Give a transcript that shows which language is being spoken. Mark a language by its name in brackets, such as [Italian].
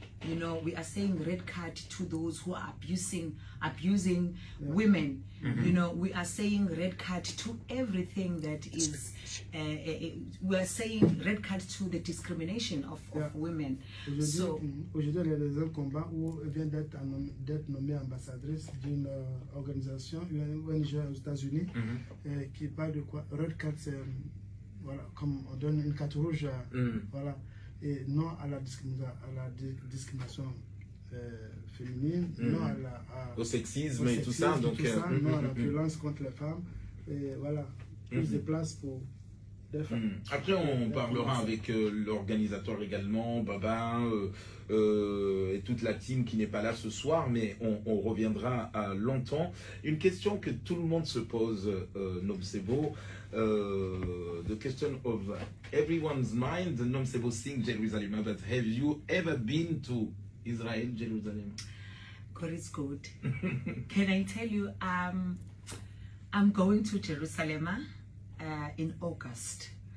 [English] You know, we are saying red card to those who are abusing women. You know, we are saying red card to everything that is. We are saying red card to the discrimination of women. [French] Aujourd'hui, il y a des combats où elle vient d'être nommée ambassadrice d'une organisation, une ONG aux États-Unis, qui parle de quoi? Red card, c'est voilà, comme on donne une carte rouge, voilà. Et non à la discrimination féminine, non au sexisme et tout ça. Donc, non à la violence contre les femmes. Et voilà, plus de place pour les femmes. Après, on parlera avec l'organisateur également, Baba, et toute la team qui n'est pas là ce soir, mais on reviendra à longtemps. Une question que tout le monde se pose, Nomcebo. [English] The question of everyone's mind, Nomcebo sing Jerusalem, but have you ever been to Israel, Jerusalem? God is good. Can I tell you, I'm going to Jerusalem in August.